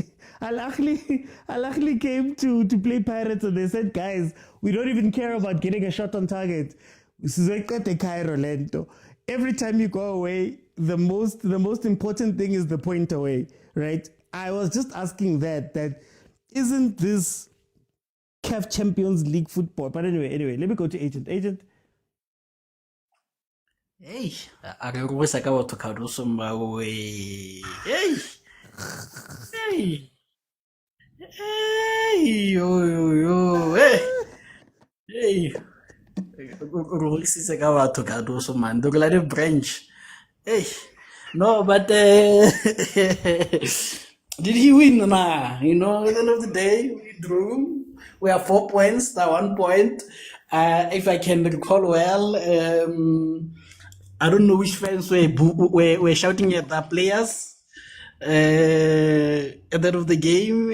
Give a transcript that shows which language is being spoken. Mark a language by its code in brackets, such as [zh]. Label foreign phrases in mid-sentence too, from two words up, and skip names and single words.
[en] Al Ahly came to play Pirates and they said, guys, we don't even care about getting a shot on target. Every time you go away, the most important thing is the point away, right? I was just asking that isn't this CAF Champions League football? But anyway, let me go to Agent. Hey, akarusa ka batho Cardoso mbawe. Hey, yo. Hey. Rulisise ka batho Cardoso man. Dokulade branch. Hey. No, but did he win? Nah, you know, at the end of the day, we drew. We have 4 points, that 1 point. If I can recall well, I don't know which fans were shouting at the players at the end of the game.